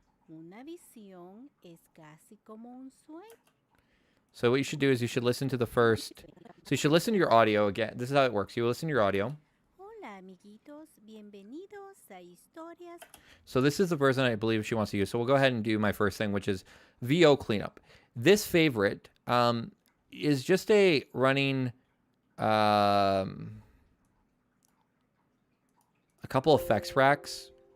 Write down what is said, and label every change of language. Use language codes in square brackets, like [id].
[es] Una visión es casi como un sueño. [en] So what you should do is you should listen to the first. So you should listen to your audio again. This is how it works. You listen to your audio. [es] Hola amiguitos, bienvenidos a historias. [en] So this is the version I believe she wants to use. So we'll go ahead and do my first thing, which is VO cleanup. This favorite is just a running a couple effects racks.